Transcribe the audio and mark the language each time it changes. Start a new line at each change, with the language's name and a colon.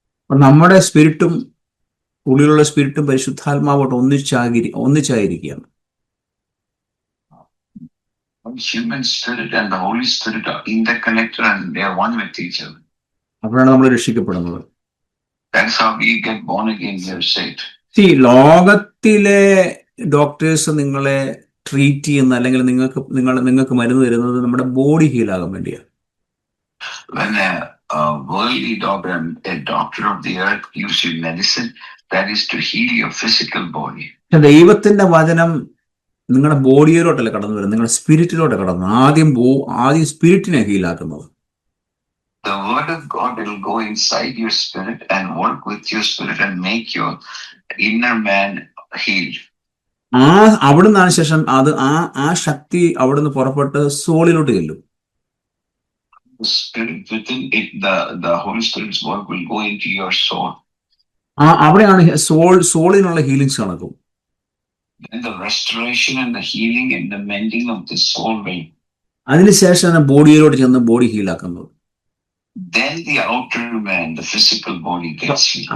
Malayalam: നമ്മുടെ സ്പിരിറ്റും ഉള്ളിലുള്ള സ്പിരിറ്റും പരിശുദ്ധാത്മാവോട്ട് ഒന്നിച്ചായിരിക്കുകയാണ്.
English: Human spirit and the Holy Spirit are interconnected and they are one with each other.
Malayalam: അപ്പോഴാണ് നമ്മൾ രക്ഷിക്കപ്പെടുന്നത്.
English: That's how we get born again. We are saved.
Malayalam: ലോകത്തിലെ doctors നിങ്ങളെ treat ചെയ്യുന്ന അല്ലെങ്കിൽ നിങ്ങൾക്ക് മരുന്ന് തരുന്നത് നമ്മുടെ ബോഡി ഹീലാകാൻ വേണ്ടിയാണ്.
English: When a worldly doctor, a doctor of the earth gives you medicine, that is to heal your physical body.
Malayalam: ദൈവത്തിന്റെ വചനം നിങ്ങളുടെ ബോഡിയിലോട്ടല്ല കടന്നു വരുന്നത്, നിങ്ങളുടെ സ്പിരിറ്റിലോട്ട് കടന്നു. ആദ്യം സ്പിരിറ്റിനെ ഹീലാക്കുന്നത്.
English: The word of God will go inside your spirit and work with your spirit and make your inner man healed.
Malayalam: അവിടുന്നാണ് ശേഷം ആ ശക്തി അവിടുന്ന് പുറപ്പെട്ട് സോളിലോട്ട് ചെല്ലും.
English: The spirit within it, the Holy Spirit's work will go into your soul.
Malayalam: അവിടെയാണ് സോളിനുള്ള healings നടക്കും.
English: Then the restoration and the healing and the mending of the soul will.
Malayalam: അതിനുശേഷമാണ് ബോഡിയിലോട്ട് ചെന്ന് body ഹീലാക്കുന്നത്.
English: Then the outer man, the physical body gets healed.